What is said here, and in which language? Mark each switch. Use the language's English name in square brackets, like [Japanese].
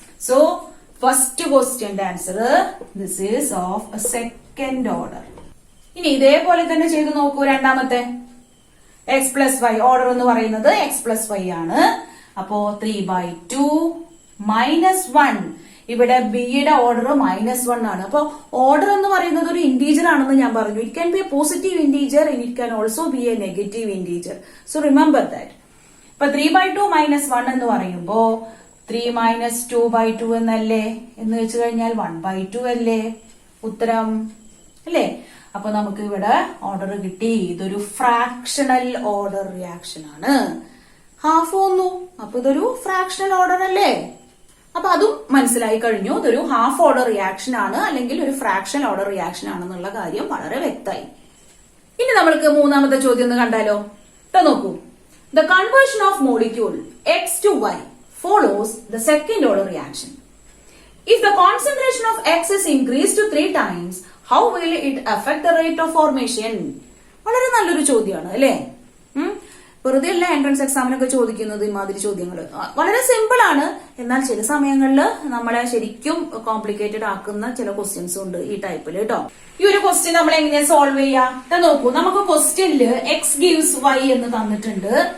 [English] So first question answer, this is of a second order. [Malayalam] ഇനി ഇതേപോലെ തന്നെ ചെയ്തു നോക്കൂ രണ്ടാമത്തെ. എക്സ് പ്ലസ് വൈ ഓർഡർ എന്ന് പറയുന്നത് എക്സ് പ്ലസ് വൈ ആണ്. അപ്പോ 3/2 -1. ഇവിടെ ബിയുടെ ഓർഡർ -1 ആണ്. അപ്പൊ ഓർഡർ എന്ന് പറയുന്നത് ഒരു ഇന്റീജർ ആണെന്ന് ഞാൻ പറഞ്ഞു. [English] It can be a positive integer, it can also be a negative integer. So remember that. [Malayalam] ഇപ്പൊ 3/2 -1 എന്ന് പറയുമ്പോ 3 minus 2/2 എന്നല്ലേ? എന്ന് വെച്ച് കഴിഞ്ഞാൽ 1/2 അല്ലേ ഉത്തരം അല്ലേ? അപ്പൊ നമുക്ക് ഇവിടെ ഓർഡർ കിട്ടി. ഇതൊരു ഫ്രാക്ഷണൽ ഓർഡർ റിയാക്ഷൻ ആണ്. ഹാഫ് വന്നു, അപ്പൊ ഇതൊരു ഫ്രാക്ഷണൽ ഓർഡർ അല്ലേ? അപ്പൊ അതും മനസ്സിലായി കഴിഞ്ഞു. ഇതൊരു ഹാഫ് ഓർഡർ റിയാക്ഷൻ ആണ് അല്ലെങ്കിൽ ഒരു ഫ്രാക്ഷണൽ ഓർഡർ റിയാക്ഷൻ ആണെന്നുള്ള കാര്യം വളരെ വ്യക്തമായി. ഇനി നമ്മൾക്ക് മൂന്നാമത്തെ ചോദ്യം ഒന്ന് കണ്ടാലോ? നോക്കൂ. [English] The conversion of molecule X to Y follows the second order reaction. If the concentration of X is increased to 3 times, how will it affect the rate of formation? [Malayalam] വളരെ നല്ലൊരു ചോദ്യമാണ് അല്ലേ? വെറുതെ അല്ല എൻട്രൻസ് എക്സാമിനൊക്കെ ചോദിക്കുന്നത് ഇമാതിരി ചോദ്യങ്ങൾ. വളരെ സിമ്പിൾ ആണ്, എന്നാൽ ചില സമയങ്ങളിൽ നമ്മളെ ശരിക്കും കോംപ്ലിക്കേറ്റഡ് ആക്കുന്ന ചില ക്വസ്റ്റ്യൻസും ഉണ്ട് ഈ ടൈപ്പിൽ കേട്ടോ. ഈ ഒരു ക്വസ്റ്റ്യൻ നമ്മൾ എങ്ങനെ സോൾവ് ചെയ്യാം നോക്കൂ. നമുക്ക് ക്വസ്റ്റ്യനില് എക്സ് ഗീവ്സ് വൈ എന്ന് തന്നിട്ടുണ്ട്.